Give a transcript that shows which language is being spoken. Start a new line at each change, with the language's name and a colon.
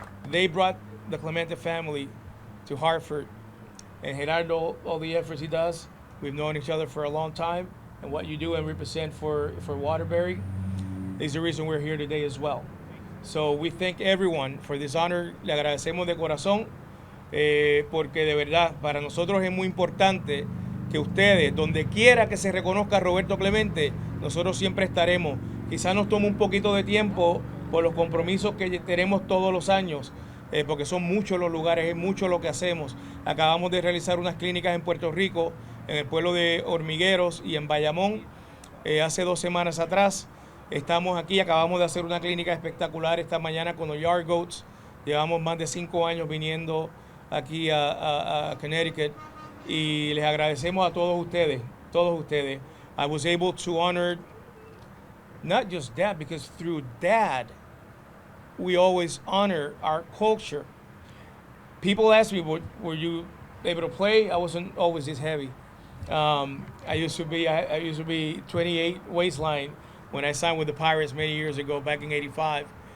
English: They brought the Clemente family to Hartford. And Gerardo, all the efforts he does, we've known each other for a long time. And what you do and represent for Waterbury is the reason we're here today as well. So we thank everyone for this honor.
Spanish: Le agradecemos de corazón porque de verdad para nosotros es muy importante que ustedes, donde quiera que se reconozca a Roberto Clemente, nosotros siempre estaremos. Quizás nos tome un poquito de tiempo por los compromisos que tenemos todos los años, porque son muchos los lugares, es mucho lo que hacemos. Acabamos de realizar unas clínicas en Puerto Rico en el pueblo de Hormigueros y en Bayamón. Hace 2 semanas atrás estamos aquí, acabamos de hacer una clínica espectacular esta mañana con los Yard Goats. Llevamos más de 5 años viniendo aquí a Connecticut y les agradecemos a todos ustedes, todos ustedes.
English: I was able to honor not just Dad, because through Dad, we always honor our culture. People ask me, were you able to play? I wasn't always this heavy. I used to be 28 waistline when I signed with the Pirates many years ago, back in '85.